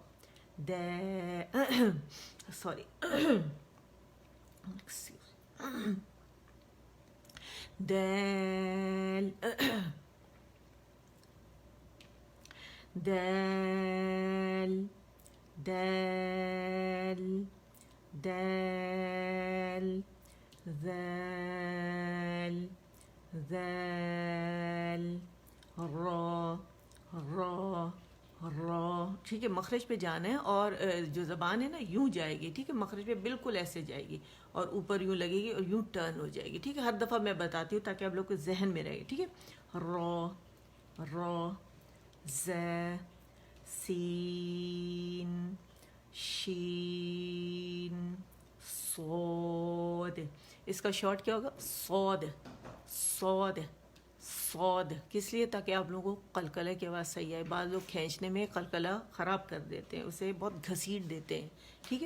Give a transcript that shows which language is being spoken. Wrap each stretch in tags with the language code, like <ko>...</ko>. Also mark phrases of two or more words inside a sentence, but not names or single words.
<ur>سوری دال دال دال دال ذال ذال را را را، ٹھیک ہے. مخرج پہ جانا ہے اور جو زبان ہے نا یوں جائے گی، ٹھیک ہے. مخرج پہ بالکل ایسے جائے گی اور اوپر یوں لگے گی اور یوں ٹرن ہو جائے گی، ٹھیک ہے. ہر دفعہ میں بتاتی ہوں تاکہ آپ لوگ کو ذہن میں رہے، ٹھیک ہے. را را ز سین شین صاد. اس کا شارٹ کیا ہوگا، صاد صاد صاد. کس لیے، تاکہ آپ لوگوں کو قلقلہ کی آواز صحیح آئے. بعض لوگ کھینچنے میں قلقلہ خراب کر دیتے ہیں، اسے بہت گھسیٹ دیتے ہیں، ٹھیک ہے.</ur>